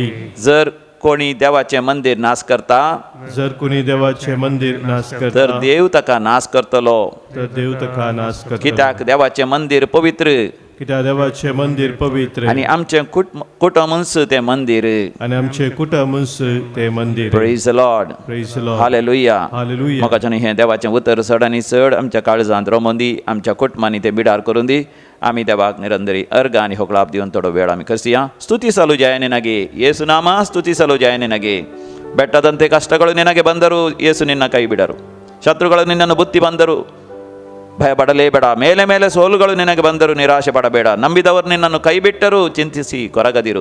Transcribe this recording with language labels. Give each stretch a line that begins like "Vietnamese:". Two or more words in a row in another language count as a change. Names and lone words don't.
Konkani: जर कोणी देवाचें मंदिर नाश करता जर कोणी देवाचें मंदिर नाश तर करता देव ताका नाश करतलो. तर देव ताका नाश करतलो. कित्याक देवाचें मंदिर पवित्र कित्याक देवाचें मंदिर पवित्र आनी आमचें कुटुंबच तें मंदिर. आनी आमचें कुटुंबच तें मंदिर.
English: Praise the Lord. Praise the Lord. हालेलुया. हालेलुया.
Konkani: म्हाका हें देवाचें उतर चड आनी चड आमच्या काळजांत रमोवन दी आमच्या कुटुंबांनी तें बिडार करून दी. आमी देवाक निरंतरी अर्घ आनी होकळाप दिवन थोडो वेळ आमी करसिया.
Kannada: ಸ್ತುತಿ ಸಲು ಜಯನಿನಗೆ ಯೇಸು ನಾಮ ಸ್ತುತಿ ಸಲು ಜಯನಿನಗೆ. ಬೆಟ್ಟದಂತೆ ಕಷ್ಟಗಳು ನಿನಗೆ ಬಂದರು ಯೇಸು ನಿನ್ನ ಕೈ ಬಿಡರು. ಶತ್ರುಗಳು ನಿನ್ನನ್ನು ಬುತ್ತಿ ಬಂದರು ಭಯಪಡಲೇಬೇಡ. ಮೇಲೆ ಮೇಲೆ ಸೋಲುಗಳು ನಿನಗೆ ಬಂದರು ನಿರಾಶೆ ಪಡಬೇಡ. ನಂಬಿದವರು ನಿನ್ನನ್ನು ಕೈ ಬಿಟ್ಟರು ಚಿಂತಿಸಿ ಕೊರಗದಿರು.